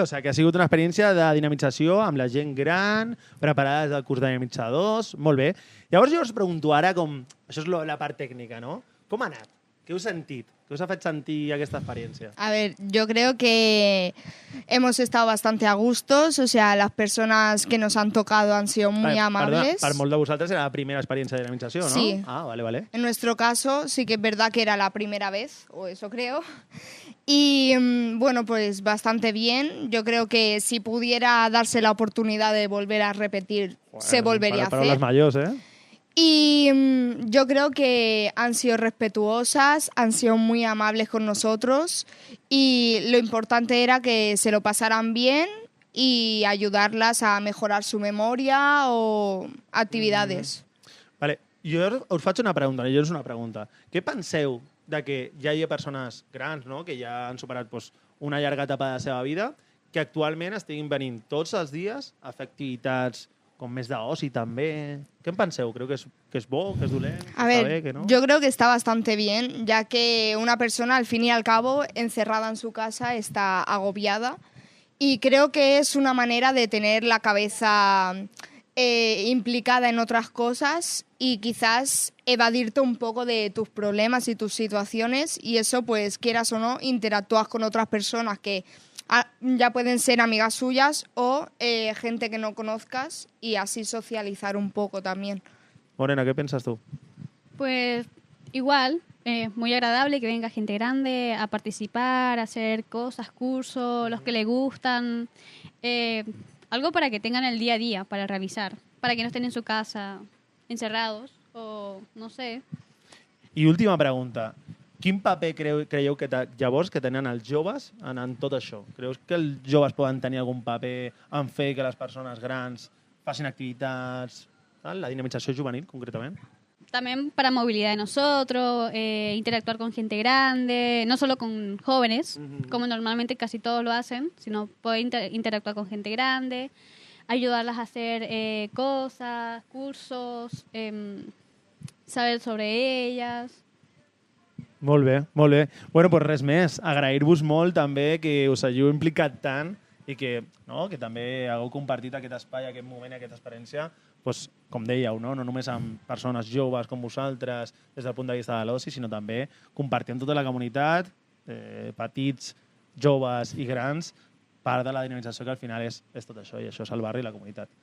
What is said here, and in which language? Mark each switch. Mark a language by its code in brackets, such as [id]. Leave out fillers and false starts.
[ca] O sigui que ha sigut una experiència de dinamització amb la gent gran, preparada des del curs de dinamitzadors. Molt bé. Llavors jo us pregunto ara com... Això és la part tècnica, no? Com ha anat? Què us sentit? Què us ha fet sentir aquesta experiencia? [es] A ver, yo creo que hemos estado bastante a gustos, o sea, las personas que nos han tocado han sido muy amables. [ca] Perdona, per molt de vosaltres era la primera experiencia de dinamització, ¿no? Sí. Ah, vale, vale. [es] En nuestro caso sí que es verdad que era la primera vez, o eso creo. Y bueno, pues bastante bien. Yo creo que si pudiera darse la oportunidad de volver a repetir, se volvería a hacer. Palabras mayores, ¿eh? Y yo creo que han sido respetuosas, han sido muy amables con nosotros y lo importante era que se lo pasaran bien y ayudarlas a mejorar su memoria o actividades. [ca] Vale, jo us faig una pregunta, jo us una pregunta. Què penseu de que ja hi ha persones grans, no?, que ja han superat una llarga etapa de la seva vida, que actualment estiguin venint tots els dies a fer activitats con més d'oci també. ¿Qué en penseu? Creo que es bo, que es dolent, [es] a ver, no? Yo creo que está bastante bien, ya que una persona, al fin y al cabo, encerrada en su casa, está agobiada. Y creo que es una manera de tener la cabeza implicada en otras cosas y quizás evadirte un poco de tus problemas y tus situaciones. Y eso, pues, quieras o no, interactúas con otras personas que ya pueden ser amigas suyas o gente que no conozcas y así socializar un poco también. Morena, ¿qué piensas tú? Pues igual, muy agradable que venga gente grande a participar, a hacer cosas, cursos, los que le gustan, algo para que tengan el día a día para realizar, para que no estén en su casa encerrados o no sé. [ca] I última pregunta. Quin paper creieu que llavors que tenen els joves en tot això? Creus que els joves poden tenir algun paper en fer que les persones grans facin activitats, la dinamització juvenil, concretament? [es] También para movilidad de nosotros, interactuar con gente grande, no solo con jóvenes, como normalmente casi todos lo hacen, sino poder interactuar con gente grande, ayudarlas a hacer cosas, cursos, saber sobre ellas. [ca] Molt bé, molt bé. Bueno, doncs res més. Agrair-vos molt també que us hàgiu implicat tant i que també hagueu compartit aquest espai, aquest moment, aquesta experiència, doncs, com dèieu, no només amb persones joves com vosaltres des del punt de vista de l'oci, sinó també compartir amb tota la comunitat, petits, joves i grans, part de la dinamització que al final és tot això, i això és el barri i la comunitat.